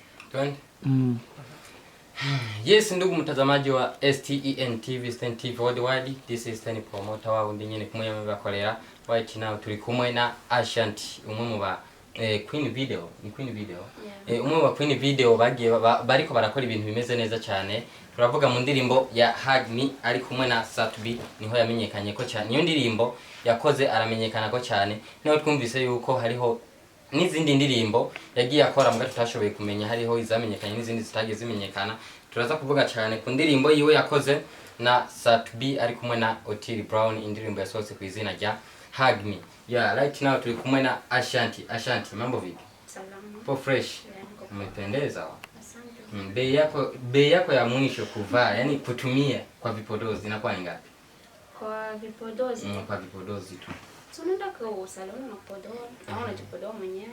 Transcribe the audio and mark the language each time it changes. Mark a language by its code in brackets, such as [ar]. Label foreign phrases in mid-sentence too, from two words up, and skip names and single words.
[sw] Twende. Yes, ndugu mtazamaji wa STEN TV, STEN TV Worldwide. [en] This is STEN promoter [rn] wa undi nyene kumwe yamwe bakolera. [en] Right now [rn] turi kumwe na Ashanti umwe ba Queen Video, ni Queen Video. Umwe wa Queen Video bagiye bariko barakora ibintu bimeze neza cyane. Turavuga mu ndirimbo ya Hug Me ari kumwe na Satbi, niho yamenyekanye ko cyane. Iyo ndirimbo yakoze aramenyekana ko cyane. Niho twumvise yuko hariho n'izindi ndirimbo yagiye akora mbwa tutashoboye kumenya, hariho izamenyekanye n'izindi zitagiye zimenyekana. Turaza kuvuga cyane ku ndirimbo yiwe yakoze na Satbi ari kumwe na Otile Brown, indirimbo yasohotse ku izina rya Hug Me. Yeah, [en] right now [rn] turi kumwe na Ashanti. Ashanti, [sw] mambo vipi? Salama. Po fresh. Umependeza. Asante. Bei yako ya mwisho kuvaa, yani kutumia kwa vipodozi inakuwa ni ngapi? Kwa vipodozi? Kwa vipodozi tu. Tunaenda kwa saloni na podoa, au unajipodoa mwenyewe.